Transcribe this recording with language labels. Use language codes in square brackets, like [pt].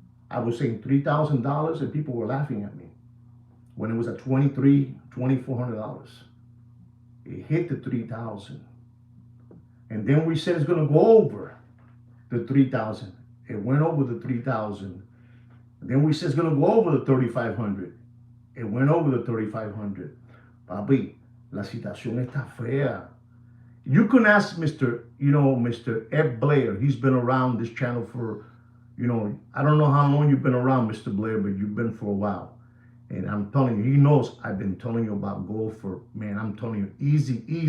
[en] I was saying $3,000 and people were laughing at me. When it was at $2,400. It hit the 3,000. And then we said it's going to go over the 3,000. It went over the 3,000. Then we said it's going to go over the 3,500. It went over the 3,500. [es] Papi, la situación está fea. [en] You can ask Mr. Ed Blair. He's been around this channel for, I don't know how long you've been around, Mr. Blair, but you've been for a while. And I'm telling you, he knows I've been telling you about gold for, man, I'm telling you, easy.